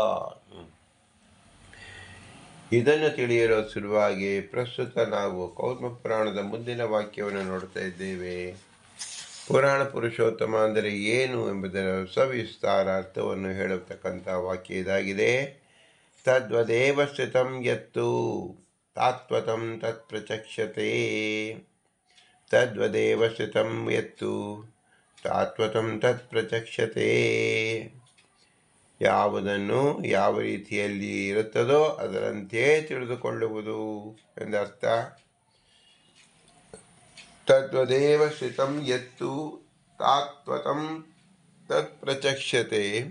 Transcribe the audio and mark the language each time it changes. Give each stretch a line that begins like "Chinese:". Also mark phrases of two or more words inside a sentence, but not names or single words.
Kannada: ಇದನ್ನು ತಿಳಿಯಲು ಸುಲಭವಾಗಿ ಪ್ರಸ್ತುತ ನಾವು ಕೌರ್ಮ ಪುರಾಣದ ಮುಂದಿನ ವಾಕ್ಯವನ್ನು ನೋಡ್ತಾ ಇದ್ದೇವೆ. ಪುರಾಣ ಪುರುಷೋತ್ತಮ ಅಂದರೆ ಏನು ಎಂಬುದರ ಸವಿಸ್ತಾರ ಅರ್ಥವನ್ನು ಹೇಳತಕ್ಕಂಥ ವಾಕ್ಯ ಇದಾಗಿದೆ.
Sanskrit: ತದ್ವದೇವ ಸ್ಥಿತಂ ಯತ್ತು ತಾತ್ವತಂ ತತ್ ಪ್ರಚಕ್ಷತೆ. ತದ್ವದೇವ ಸ್ಥಿತಂ ಯತ್ತು ತಾತ್ವತಂ ತತ್ ಪ್ರಚಕ್ಷತೆ.
Kannada: ಯಾವುದನ್ನು ಯಾವ ರೀತಿಯಲ್ಲಿ ಇರುತ್ತದೋ ಅದರಂತೆಯೇ ತಿಳಿದುಕೊಳ್ಳುವುದು ಎಂದರ್ಥ.
Sanskrit: ತದ್ವದೇವ ಸ್ಥಿತಂ ಯತ್ತು ತಾತ್ವತಂ ತತ್ ಪ್ರಚಕ್ಷತೆ.